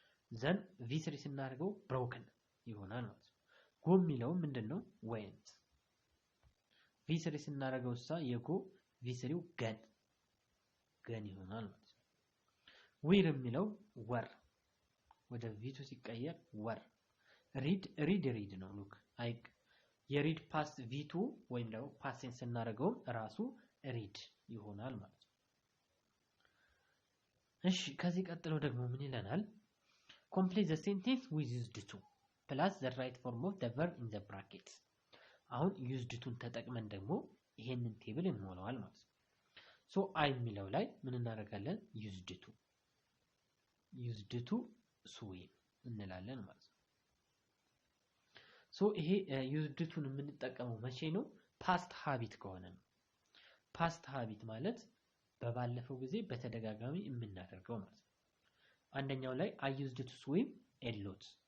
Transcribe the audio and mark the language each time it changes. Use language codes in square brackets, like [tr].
[am] ዘን v3 ስናደርገው broken ይሆናል ማለት ነው። go የሚለው ምንድነው went v3 ስናደርገው የጎ v3ው ገን ይሆናል ማለት ነው። wear የሚለው were ወደ v2 ሲቀየር were read ነው ሉክ የሪድ ፓስት v2 ወይም ደግሞ ፓስት ቴንስ ስናደርገው ራሱ read ይሆናል ማለት ነው። እሺ ከዚህ ቀጥሎ ደግሞ ምን ይለናል? [en] complete the sentence with used to plus the right form of the verb in the brackets [am] አሁን used to ተጠቅመን ደግሞ ይሄንን ቴብል እንሞላዋል ማለት ነው። ሶ አይ የሚለው ላይ ምን እናደርጋለን? used to swim እንላለን ማለት ነው። ሶ ይሄ used to የምንጠቀመው መቼ ነው? ፓስት ሃቢት ከሆነ ነው። ፓስት ሃቢት ማለት በባለፈው ጊዜ በተደጋጋሚ የምናደርገው ማለት ነው። አንደኛው ላይ [en] I used to swim a lot